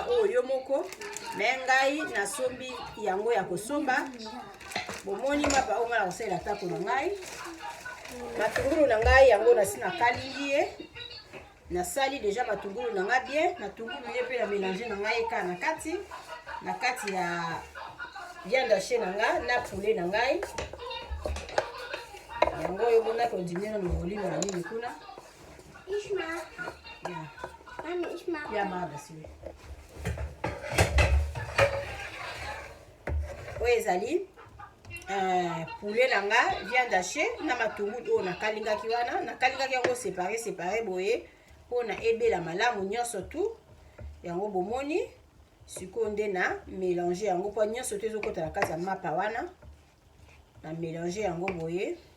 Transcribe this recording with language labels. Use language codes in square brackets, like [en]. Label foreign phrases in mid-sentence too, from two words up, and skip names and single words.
[ln] oyo yo moko me ngai nasombi yango ya kosomba bomoni mapa oyo nga na kosalela tako na ngai matungulu na ngai yango nasi nakalingi ye nasali deja matungulu na ngai bien matungulu ye mpe na mélange na ngai eka na kati ya [fr] viande haché [ln] na ngai na poulet na ngai yango oyo bonaki ondimie na volume na nini kuna. [de] Ich mag. Ja. Mami, ich mag. Ja, mag das oui. [ln] Oyo ezali poulet na nga [fr] viande haché [ln] na matungulu oyo nakalingaki wana nakalingaki yango séparé boye mpona ebela malamu nyonso tu yango bomoni sikoyo nde na mélange yango mpo nyonso te ezokota na kati ya mapa wana na mélange yango boye